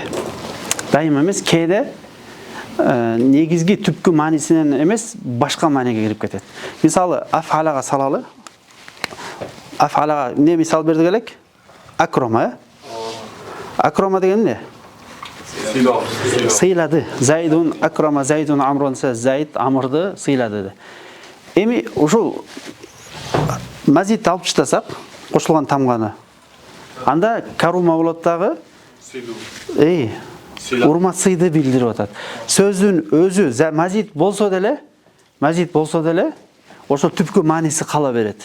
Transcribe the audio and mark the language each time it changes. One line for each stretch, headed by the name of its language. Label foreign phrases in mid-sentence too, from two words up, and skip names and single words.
Kyrgyz: Дайым эмес, кеде негизги түпкү маанисинен эмес, башка мааниге кирип кетет. Мисалы, афалага салалы. Афалага эмне мисал бердик элек? Акрома, Акрома деген эмне? Сыйлады.
Arabic: زيد أكرم زيد عمرو,
Kyrgyz: Зайд амрды сыйлады. Эми ушул мазит алып таштасак, кошулган тамганы. Анда карума болот дагы. Урмат сыйды билдирип атат. Сөздүн өзү мазит болсо деле, ошо түпкү мааниси кала берет.